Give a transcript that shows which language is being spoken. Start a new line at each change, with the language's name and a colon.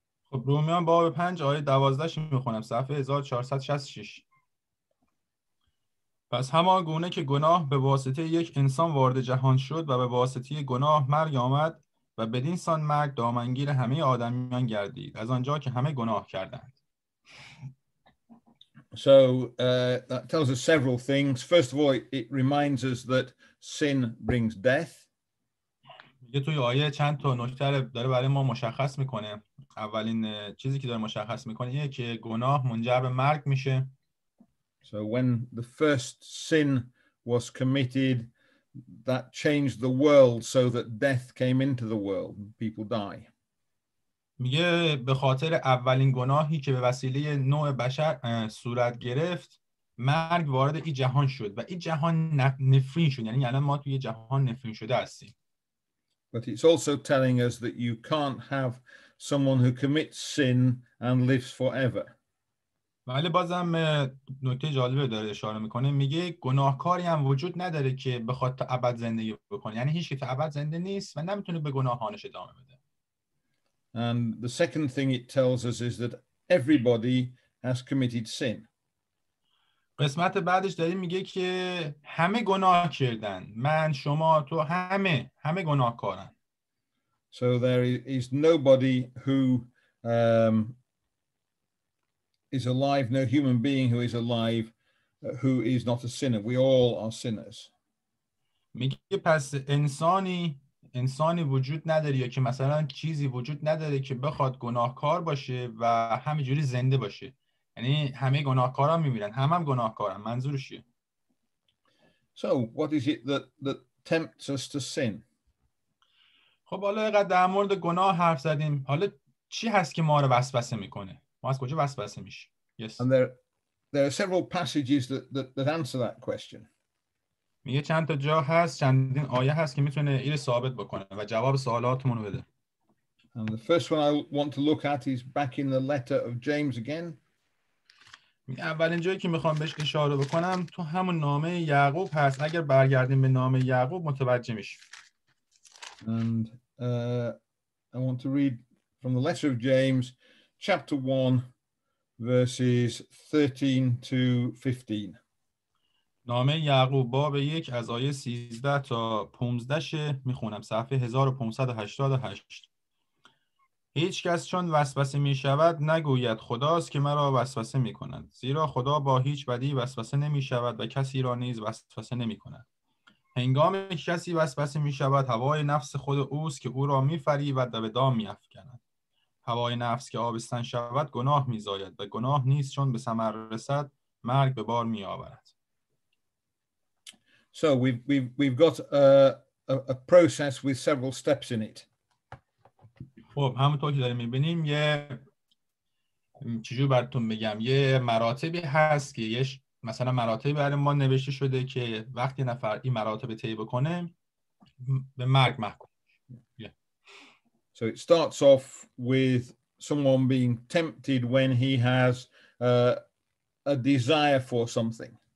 Persian: خب رومیان باب 5 آیه 12 ش میخونم، صفحه 1466. پس همان گونه که گناه به واسطه یک انسان وارد جهان شد و به واسطه گناه مرگ آمد و بدین سان مرگ دامنگیر همه آدمیان گردید، از آنجا که همه گناه کردند.
English: So that tells us several things. First of all, it reminds us that sin brings death.
Persian: یه توی آیه چند تا نکته داره برای ما مشخص میکنه. اولین چیزی که داره مشخص میکنه اینه که گناه منجر به مرگ میشه.
English: So when the first sin was committed, that changed the world so that death came into the world. People die.
Persian: میگه به خاطر اولین گناهی که به وسیله نوع بشر صورت گرفت، مرگ وارد این جهان شد و این جهان نفرین شد. یعنی الان ما توی جهان نفرین شده هستیم.
English: But it's also telling us that you can't have someone who commits sin and lives forever.
Persian: ولی بازم نکته جالبه داره اشاره میکنه، میگه گناهکاری هم وجود نداره که بخواد تا ابد زندگی بکنه، یعنی هیچ کی تا ابد زنده نیست و نمیتونه به گناهانش ادامه بده.
English: And the second thing it tells us is that everybody has committed sin.
Persian: قسمت بعدش داره میگه که همه گناه کردن، من، شما، تو، همه گناهکارن.
English: So there is nobody who is alive, no human being who is alive who is not a sinner. We all are sinners.
Persian: میگه پس انسانی وجود نداره یا که مثلا چیزی وجود نداره که بخواد گناهکار باشه و همینجوری زنده باشه، یعنی همه گناهکارا میمیرن، هم گناهکارن. منظورش چیه؟
English: So what is it that tempts us to sin?
Persian: خب حالا اینقدر در مورد گناه حرف زدیم، حالا چی هست که ما رو وسوسه میکنه؟ ما از کجا وسوسه میشیم؟
English: Yes. And there are several passages that answer that question.
Persian: میگه چند تا جا هست، چندین آیه هست که میتونه این ثابت بکنه و جواب سوالاتمون رو بده.
English: And the first one I want to look at is back in the letter of James again.
Persian: اولین جایی که میخوام بهش اشاره بکنم تو همون نامه یعقوب هست. اگر برگردیم به نامه یعقوب متوجه میشیم.
English: And I want to read from the letter of James, chapter 1, verses 13 to 15.
Persian: نامه یعقوب باب 1 از آیه 13 تا 15 میخونم، صفحه 1588. هیچ کس چون وسوسه می شود نگوید خداست که مرا وسوسه می کند، زیرا خدا با هیچ بدی وسوسه نمی شود و کسی را نیز وسوسه نمی کند. هنگامی که کسی وسوسه می شود هوای نفس خود اوست که او را می فریبد و به دام می افکند. هوای نفس که آبستن شود گناه می زاید و گناه نیست چون به ثمر رسد مرگ به بار می آورد.
English: So we've got a process with several steps in it.
Persian: خب همونطور که داریم می‌بینیم یه چجور براتون بگم، یه مراتبی هست که یه مثلا مراتبی برای ما نوشته شده که وقتی نفر این مراتب طی بکنه به مرگ محکوم. Yeah.
English: So it starts off with someone being tempted when he has a desire for something.